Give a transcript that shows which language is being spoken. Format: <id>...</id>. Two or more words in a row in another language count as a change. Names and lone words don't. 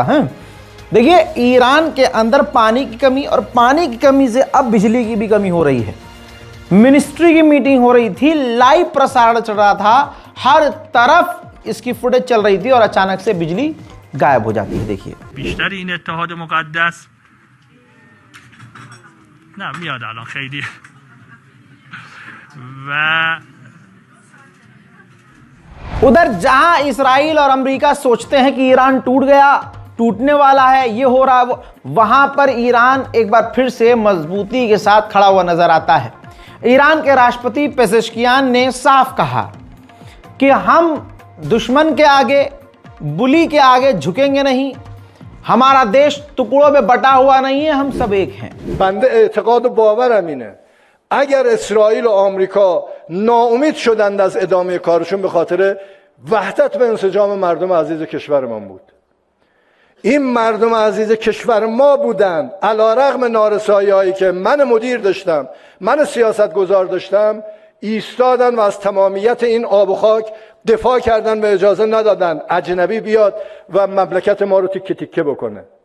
<hi>देखिए, ईरान के अंदर पानी की कमी और पानी की कमी से अब बिजली की भी कमी हो रही है। मिनिस्ट्री की मीटिंग हो रही थी, लाइव प्रसारण चल रहा था, हर तरफ इसकी फुटेज चल रही थी और अचानक से बिजली गायब हो जाती है। देखिए,</hi> <fa>نه میاد الان خیلی و</fa> <hi>उधर जहां इसराइल और अमेरिका सोचते हैं कि ईरान टूट गया, टूटने वाला है, ये हो रहा, वहां पर ईरान एक बार फिर से मजबूती के साथ खड़ा हुआ नजर आता है। ईरान के राष्ट्रपति पेजेश्कियान ने साफ कहा कि हम दुश्मन के आगे, बुली के आगे झुकेंगे नहीं, हमारा देश टुकड़ों में बटा हुआ नहीं है, हम सब एक हैं।</hi> <fa>बंده اعتقاد و باورم اینه اگر اسرائیل و آمریکا ناامید شدند از ادامه کارشون به خاطر وحدت و انسجام مردم عزیز کشورمان بود. این مردم عزیز کشور ما بودند، علیرغم نارسایی‌هایی که من مدیر داشتم، من سیاستگزار داشتم، ایستادن و از تمامیت این آب و خاک دفاع کردن و اجازه ندادن اجنبی بیاد و مملکت ما رو تیکه تیکه بکنه.</fa>